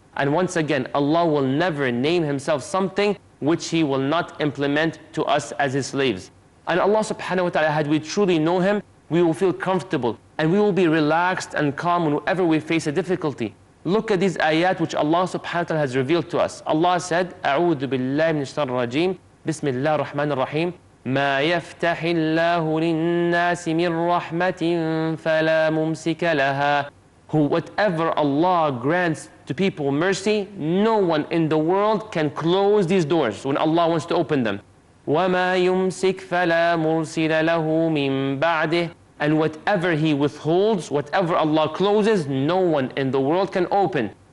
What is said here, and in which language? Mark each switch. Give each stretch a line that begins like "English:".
English: And once again, Allah will never name Himself something which He will not implement to us as His slaves. And Allah subhanahu wa ta'ala, had we truly know Him, we will feel comfortable and we will be relaxed and calm whenever we face a difficulty. Look at these ayat which Allah subhanahu wa ta'ala has revealed to us. Allah said,
Arabic: أعوذ بالله من الشيطان الرجيم بسم الله الرحمن الرحيم ما يفتح الله للناس من رحمة فلا ممسك لها.
English: Whatever Allah grants to people mercy, no one in the world can close these doors when Allah wants to open them.
Arabic: وَمَا يُمْسِكْ فَلَا مُرْسِلَ لَهُ مِن بَعْدِهِ.
English: And whatever He withholds, whatever Allah closes, no one in the world can open.